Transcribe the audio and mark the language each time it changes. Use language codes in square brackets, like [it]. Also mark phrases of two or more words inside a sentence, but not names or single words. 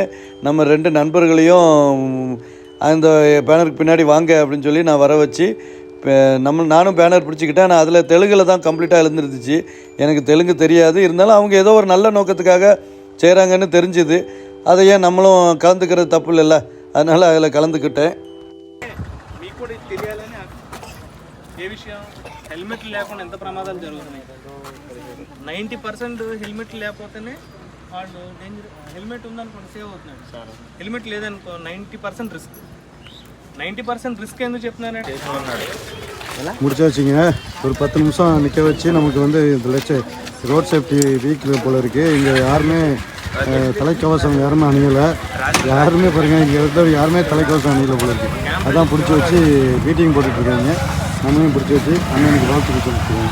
[ta] நம்ம 2 நண்பர்களையும் அந்த பேனருக்கு பின்னாடி வாங்க அப்படின்னு சொல்லி நான் வர வச்சு நானும் பேனர் பிடிச்சிக்கிட்டேன். நான் அதில் தெலுங்கில் தான் கம்ப்ளீட்டாக எழுந்திருந்துச்சு. எனக்கு தெலுங்கு தெரியாது, இருந்தாலும் அவங்க ஏதோ ஒரு நல்ல நோக்கத்துக்காக செய்கிறாங்கன்னு தெரிஞ்சுது. அதை ஏன் நம்மளும் கலந்துக்கிறது தப்பு இல்லைல்ல, அதனால் அதில் கலந்துக்கிட்டேன். [te] హెల్మెట్ లేకుండా ఎంత ప్రమాదాలు జరుగుతున్నాయి. 90% హెల్మెట్ లేకపోతేనే వాళ్ళు డేంజర్. హెల్మెట్ ఉందనుకోండి సేవ్ అవుతున్నాడు, హెల్మెట్ లేదనుకో 90% రిస్క్. 90% ரிஸ்க் ఎందుకు చెప్తున్నానంటే [ta] முடிச்சு வச்சுங்க. ஒரு 10 நிமிஷம் நிற்க வச்சு நமக்கு வந்து இதில் ரோட் சேஃப்டி வீக் போல் இருக்குது. இங்கே யாருமே தலைக்கவசம் யாருமே அணியலை. யாருமே பாருங்கள், இங்கே இருக்கிற யாருமே தலைக்கவசம் அணியலை போல இருக்குது. அதான் பிடிச்சி வச்சு மீட்டிங் போட்டுட்ருக்காங்க. நம்மளையும் பிடிச்சி வச்சு அண்ணனுக்கு வாழ்த்துக்கு சொல்லிட்டுருக்காங்க.